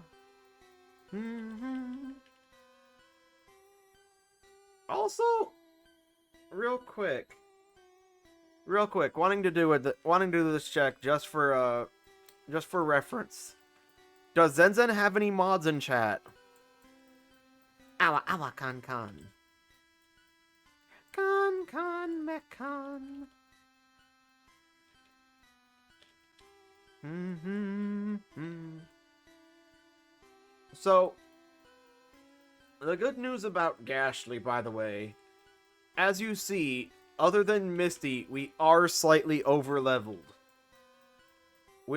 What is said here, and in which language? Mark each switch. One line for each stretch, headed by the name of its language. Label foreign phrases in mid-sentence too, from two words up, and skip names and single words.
English: Also, real quick, wanting to do this check just for reference. Does Zen have any mods in chat? Awa kan kan. Kan kan mekan. So, the good news about Gastly, by the way, as you see, other than Misty, we are slightly over-leveled.